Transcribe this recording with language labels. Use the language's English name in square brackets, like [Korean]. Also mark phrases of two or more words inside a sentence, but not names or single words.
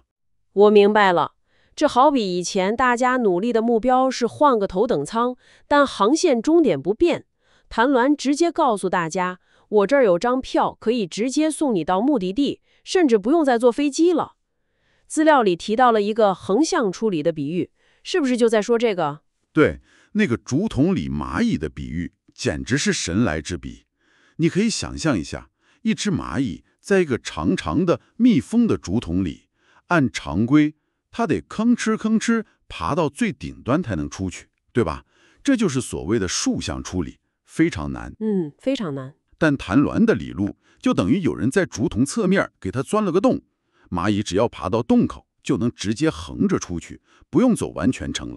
[Chinese] 我明白了，這好比以前大家努力的目標是換個頭等艙，但航線終點不變，曇鸞直接告訴大家，我這兒有張票，可以直接送你到目的地，甚至不用再坐飛機了。資料裡提到了一個橫向處理的比喻，是不是就在說這個？對，那個竹筒裡螞蟻的比喻簡直是神來之筆。你可以想象一下，一隻螞蟻在一個長長的密封的竹筒裡，按常規它得吭哧吭哧爬到最頂端才能出去，對吧？這就是所謂的豎向處理，非常難。非常難。但曇鸞的理路就等於有人在竹筒側面給它鑽了個洞，螞蟻只要爬到洞口，就能直接橫着出去，不用走完全程了。